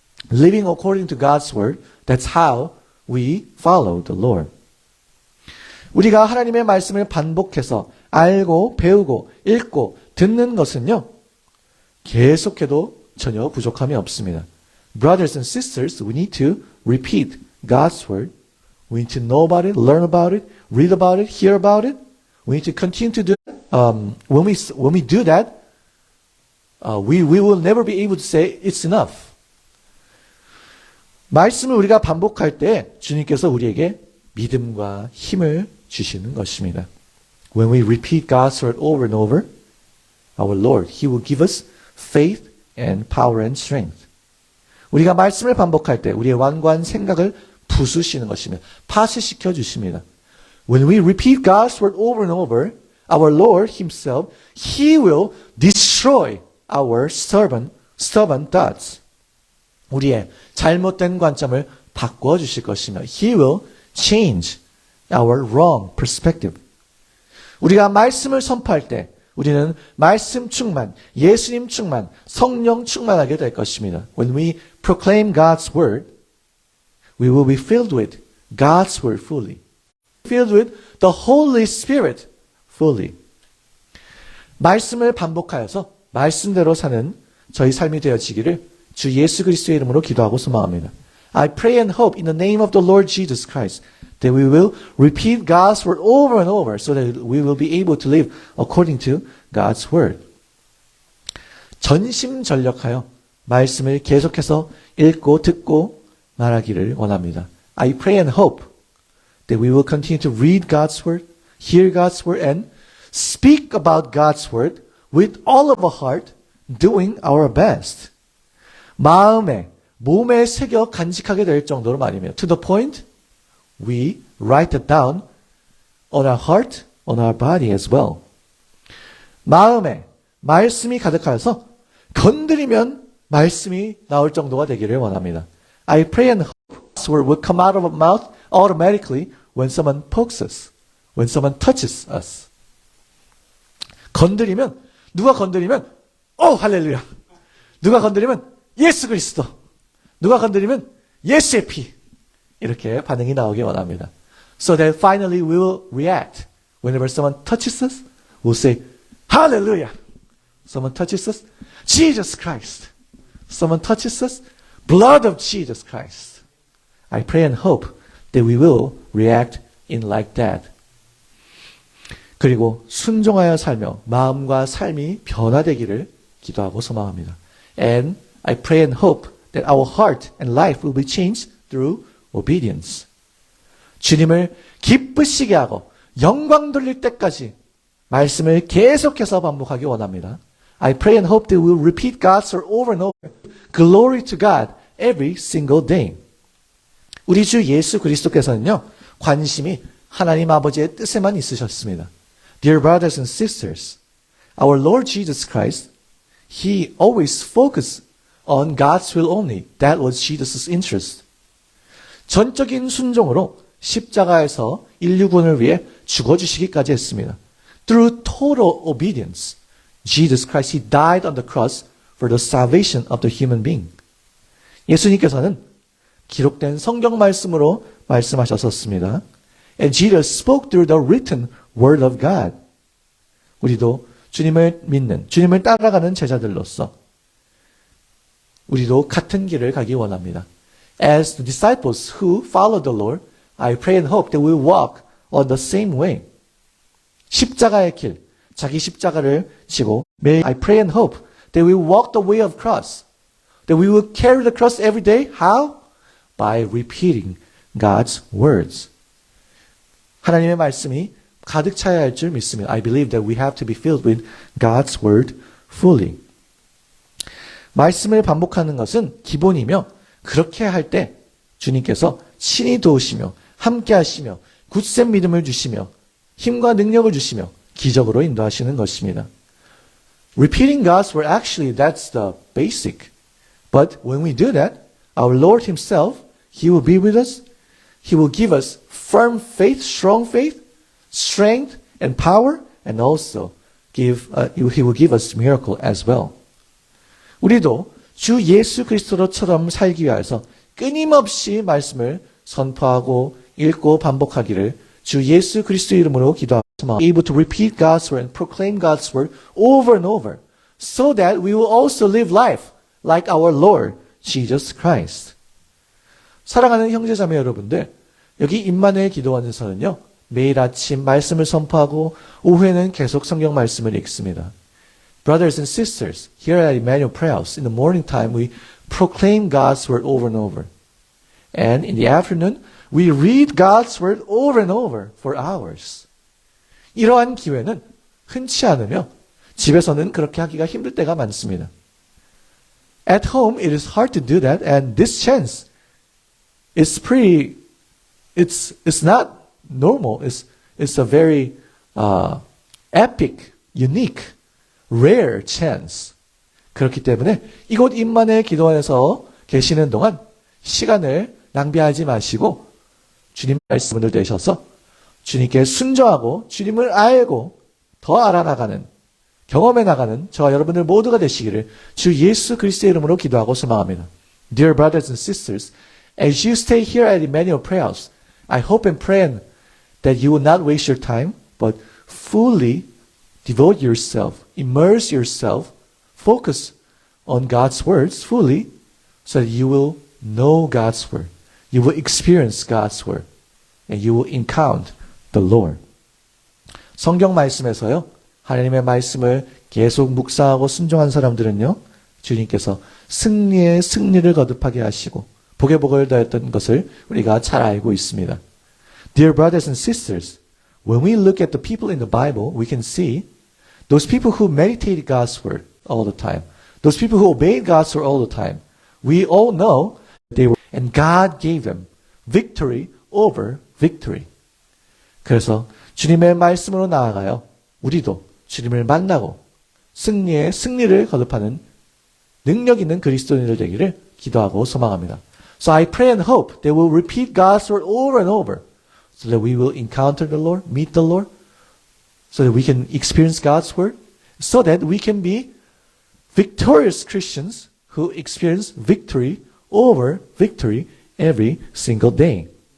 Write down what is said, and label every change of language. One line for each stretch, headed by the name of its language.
English: Living according to God's word, that's how we follow the Lord.
Korean: 우리가 하나님의 말씀을 반복해서 알고 배우고 읽고 듣는 것은요, 계속해도 전혀 부족함이 없습니다.
English: Brothers and sisters, we need to repeat God's word. We need to know about it, learn about it, read about it, hear about it. We need to continue to do it. When we do that, we will never be able to say it's enough.
Korean: 말씀을 우리가 반복할 때 주님께서 우리에게 믿음과 힘을 주시는 것입니다.
English: When we repeat God's word over and over, our Lord, He will give us faith and power and strength.
Korean: 우리가 말씀을 반복할 때 우리의 완고한 생각을 부수시는 것입니다. 파쇄시켜 주십니다.
English: When we repeat God's word over and over, our Lord Himself, He will destroy our stubborn thoughts.
Korean: 우리의 잘못된 관점을 바꿔 주실 것입니다.
English: He will change our wrong perspective.
Korean: 우리가 말씀을 선포할 때 우리는 말씀 충만, 예수님 충만, 성령 충만하게 될 것입니다.
English: When we proclaim God's word, we will be filled with God's word fully. Filled with the Holy Spirit fully.
Korean: 말씀을 반복하여서 말씀대로 사는 저희 삶이 되어지기를 주 예수 그리스도의 이름으로 기도하고 소망합니다.
English: I pray and hope in the name of the Lord Jesus Christ that we will repeat God's word over and over so that we will be able to live according to God's word.
Korean: 전심전력하여 말씀을 계속해서 읽고 듣고 말하기를 원합니다.
English: I pray and hope that we will continue to read God's word, hear God's word, and speak about God's word with all of our heart, doing our best.
Korean: 마음에, 몸에 새겨 간직하게 될 정도로 말이며,
English: to the point, we write it down on our heart, on our body as well.
Korean: 마음에 말씀이 가득하여서 건드리면 말씀이 나올 정도가 되기를 원합니다.
English: I pray and hope this word will come out of our mouth automatically when someone pokes us, when someone touches us.
Korean: 건드리면, 누가 건드리면, 할렐루야. 누가 건드리면, 예수 그리스도. 누가 건드리면, 예수의 피. 이렇게 반응이 나오기 원합니다.
English: So that finally we will react. Whenever someone touches us, we'll say, Hallelujah. Someone touches us, Jesus Christ. Someone touches us, blood of Jesus Christ. I pray and hope that we will react in like that.
Korean: 그리고 순종하여 살며 마음과 삶이 변화되기를 기도하고 소망합니다.
English: And I pray and hope that our heart and life will be changed through obedience.
Korean: 주님을 기쁘시게 하고 영광 돌릴 때까지 말씀을 계속해서 반복하기 원합니다.
English: I pray and hope that we will repeat God's word over and over. Glory to God every single day.
Korean: 우리 주 예수 그리스도께서는요, 관심이 하나님 아버지의 뜻에만 있으셨습니다.
English: Dear brothers and sisters, our Lord Jesus Christ, He always focused on God's will only. That was Jesus' interest.
Korean: 전적인 순종으로 십자가에서 인류군을 위해 죽어주시기까지 했습니다.
English: Through total obedience, Jesus Christ, He died on the cross for the salvation of the human being.
Korean: 예수님께서는 기록된 성경 말씀으로 말씀하셨었습니다.
English: And Jesus spoke through the written word of God.
Korean: 우리도 주님을 믿는, 주님을 따라가는 제자들로서 우리도 같은 길을 가기 원합니다.
English: As the disciples who follow the Lord, I pray and hope that we walk on the same way.
Korean: 십자가의 길, 자기 십자가를 지고 매일
English: I pray and hope that we walk the way of cross. That we will carry the cross every day. How? By repeating God's words.
Korean: 하나님의 말씀이 가득 차야 할 줄 믿습니다.
English: I believe that we have to be filled with God's word fully.
Korean: 말씀을 반복하는 것은 기본이며 그렇게 할 때 주님께서 친히 도우시며 함께 하시며 굳센 믿음을 주시며 힘과 능력을 주시며 기적으로 인도하시는 것입니다.
English: Repeating God's word, actually that's the basic. But when we do that, our Lord Himself, He will be with us. He will give us firm faith, strong faith, strength and power, and also He will give us miracle as well.
Korean: 우리도 주 예수 그리스도처럼 살기 위해서 끊임없이 말씀을 선포하고 읽고 반복하기를 주 예수 그리스도 이름으로 기도합니다.
English: Able to repeat God's word and proclaim God's word over and over, so that we will also live life like our Lord Jesus Christ.
Korean: 사랑하는 형제자매 여러분들, 여기 임마누엘 기도원에서는요, 매일 아침 말씀을 선포하고 오후에는 계속 성경 말씀을 읽습니다.
English: Brothers and sisters, here at Emmanuel Prayers, in the morning time we proclaim God's word over and over. And in the afternoon, we read God's word over and over for hours.
Korean: 이러한 기회는 흔치 않으며 집에서는 그렇게 하기가 힘들 때가 많습니다.
English: At home, it is hard to do that, and this chance is it's not normal. It's a very epic, unique, rare chance.
Korean: 그렇기 때문에 이곳 임마누엘 기도원에서 계시는 동안 시간을 낭비하지 마시고 주님 말씀을 내셔서 주님께 순종하고 주님을 알고 더 알아나가는, 경험해 나가는 저와 여러분들 모두가 되시기를 주 예수 그리스도의 이름으로 기도하고 소망합니다.
English: Dear brothers and sisters, as you stay here at Emmanuel Prayers, I hope and pray that you will not waste your time, but fully devote yourself, immerse yourself, focus on God's words fully, so that you will know God's word. You will experience God's word, and you will encounter the Lord.
Korean: 성경 말씀에서요, 하나님의 말씀을 계속 묵상하고 순종한 사람들은요, 주님께서 승리의 승리를 거듭하게 하시고 복의 복을 더했던 것을 우리가 잘 알고 있습니다.
English: Dear brothers and sisters, when we look at the people in the Bible, we can see Those people who meditated God's word all the time, those people who obeyed God's word all the time, we all know they were, and God gave them victory over victory.
Korean: 그래서 주님의 말씀으로 나아가요. 우리도 주님을 만나고 승리를 거듭하는 능력 있는 그리스도인들 되기를 기도하고 소망합니다.
English: So I pray and hope they will repeat God's word over and over so that we will encounter the Lord, meet the Lord, so that we can experience God's word, so that we can be victorious Christians who experience victory over victory every single day.